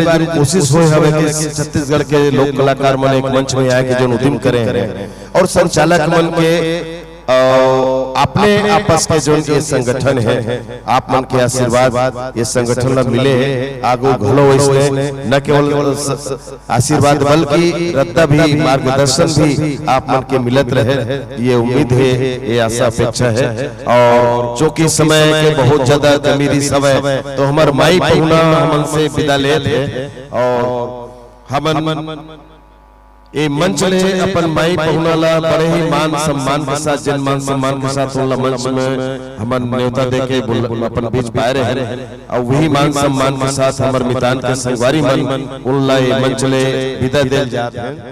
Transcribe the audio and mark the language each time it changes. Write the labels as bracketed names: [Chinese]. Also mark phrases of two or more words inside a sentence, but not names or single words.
[Chhattisgarhi] जो कोशिश हुई हमें कि छत्तीसगढ़ के लोक कलाकार मन एक मंच में आए कि जो उद्यम करे और संचालक मन के अपने आपस के जो ये संगठन है आप मन के आशीर्वाद ये संगठन ला मिले आगो घलो इसने न केवल आशीर्वाद बल्कि रद्दा भी मार्गदर्शन भी आप मन के मिलत रहे ये उम्मीद है ये आशा अपेक्षा है। और चूंकि समय के बहुत ज्यादा कमी समय तो हमार माई पहुना हमन से विदा लेते और हमन ये मंच ले अपन माई पहुना ला बड़े ही मान सम्मान के साथ जिन मान सम्मान के साथ उनला मंच में हमन न्योता देके अपन बीच पाए रहे और वही मान सम्मान के साथ हमर मितान के संगवारी मन उनला ये मंच ले विदा दे जाते हैं।